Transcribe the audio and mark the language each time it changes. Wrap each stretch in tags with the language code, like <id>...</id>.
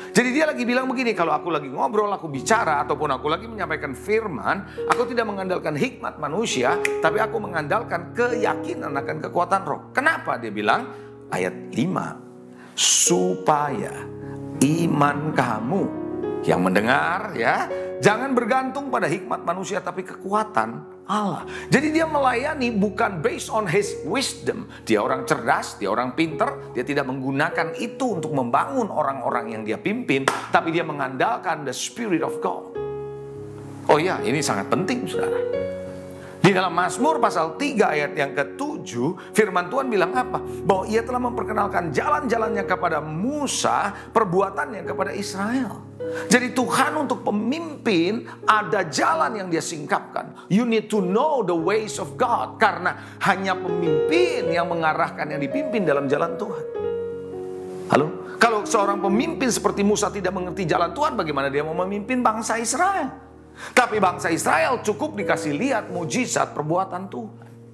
<id>Jadi dia lagi bilang begini, kalau aku lagi ngobrol, aku bicara, ataupun aku lagi menyampaikan firman, aku tidak mengandalkan hikmat manusia, tapi aku mengandalkan keyakinan akan kekuatan roh. Kenapa dia bilang? Ayat 5, supaya iman kamu yang mendengar ya, jangan bergantung pada hikmat manusia tapi kekuatan Allah. Jadi dia melayani bukan</id> <en>based on his wisdom.</en> <id>Dia orang cerdas, dia orang pinter, dia tidak menggunakan itu untuk membangun orang-orang yang dia pimpin, tapi dia mengandalkan</id> <en>the Spirit of God.</en> <id>Oh ya, ini sangat penting saudara. Di dalam Mazmur pasal 3 ayat yang ke-7, firman Tuhan bilang apa? Bahwa ia telah memperkenalkan jalan-jalannya kepada Musa, perbuatannya kepada Israel. Jadi Tuhan untuk pemimpin ada jalan yang dia singkapkan.</id> <en>You need to know the ways of God.</en> <id>Karena hanya pemimpin yang mengarahkan yang dipimpin dalam jalan Tuhan. Halo? Kalau seorang pemimpin seperti Musa tidak mengerti jalan Tuhan, bagaimana dia mau memimpin bangsa Israel? Tapi bangsa Israel cukup dikasih lihat mujizat perbuatan Tuhan.</id>